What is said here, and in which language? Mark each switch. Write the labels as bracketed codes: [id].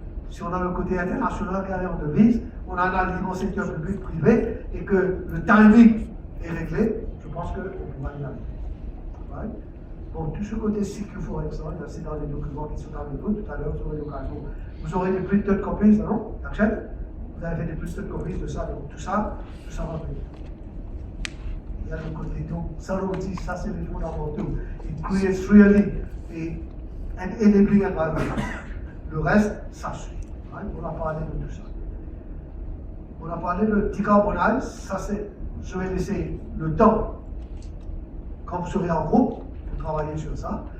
[fr] Si on a le côté international carré en devise, on a un alignement secteur public-privé et que le timing est réglé, je pense qu'on pourra y arriver. Ouais. Bon, tout ce côté CQ Forex, c'est dans les documents qui sont avec vous. Tout à l'heure, vous aurez l'occasion. Vous aurez des printed copies, non? T'achètes? Vous avez fait des printed copies de ça, donc tout ça va venir. il y a le côté donc, ça aussi, ça c'est les fondamentaux. [en] It creates really an enabling environment. [fr] Le reste, ça suit. Right? On a parlé de tout ça. On a parlé de decarbonize, ça c'est, je vais laisser le temps, quand vous serez en groupe, pour travailler sur ça.